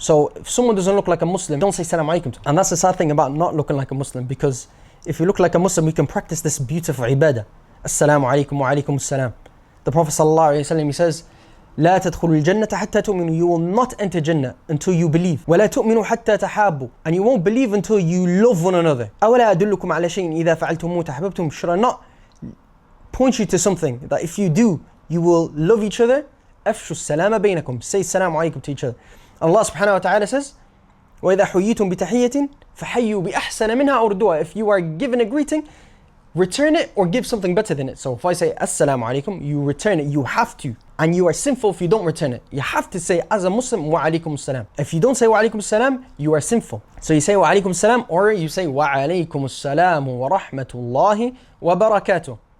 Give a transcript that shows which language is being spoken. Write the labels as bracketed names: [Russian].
[English] So if someone doesn't look like a Muslim, don't say Assalamu Alaikum. And that's the sad thing about not looking like a Muslim, because if you look like a Muslim, we can practice this beautiful ibadah. Assalamu Alaikum wa Alaikum Assalam. The Prophet sallallahu alayhi wa sallam, he says, [Arabic] لا تدخلوا الجنة حتى تؤمنوا. [English] You will not enter Jannah until you believe. [Arabic] ولا تؤمنوا حتى تحابوا. [English] And you won't believe until you love one another. [Arabic] أولا أدلكم على شيء إذا فعلتموه تحببتم. [English] Should I not point you to something that if you do, you will love each other? [Arabic] أفشوا السلام بينكم. [English] Say السلام عليكم to each other. Allah subhanahu wa ta'ala says, [Arabic] وإذا حييتم بتحية فحيوا بأحسن منها أو ردوها. [English] If you are given a greeting, return it or give something better than it. So if I say Assalamu Alaikum, you return it. You have to. And you are sinful if you don't return it. You have to say as a Muslim, Wa Alaikum Assalam. If you don't say Wa Alaikum Assalam, you are sinful. So you say Wa Alaikum Assalam or you say Wa Alaikum Assalam wa rahmatullahi wa barakatuh.